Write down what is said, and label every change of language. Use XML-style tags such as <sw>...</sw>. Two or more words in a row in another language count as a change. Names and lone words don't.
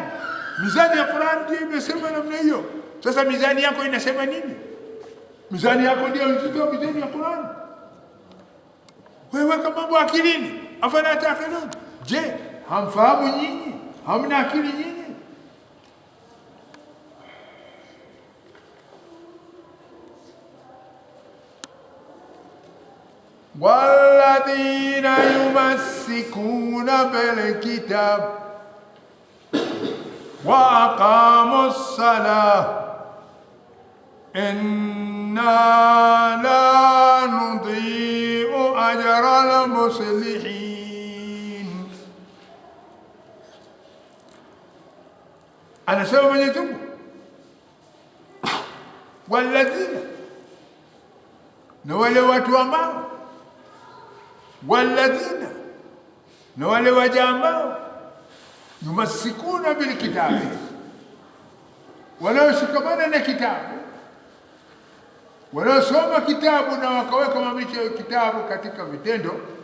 <sw>Mizani ya Qur'an ndio imesema namna hiyo. Sasa mizani yako inasema nini? Mizani yako ndio nzito, mizani ya Qur'an. Wewe weka mambo akilini.</sw> <ar>أفلا تعقلون,</ar> <sw>je, hamfahamu nyinyi? Hamna akili nyinyi?</sw> <ar>والذين يمسكون بالكتاب وأقاموا الصلاة إنا لا نضيع أجر المصلحين. أنا سوف يتم والذين نولي واتوا</ar> <sw>walladhina, na wale waja ambao</sw> <ar>يمسكون بالكتاب,</ar> <sw>wanaoshikamana na kitabu, wanaosoma kitabu na wakaweka mamisho ya kitabu katika vitendo.</sw>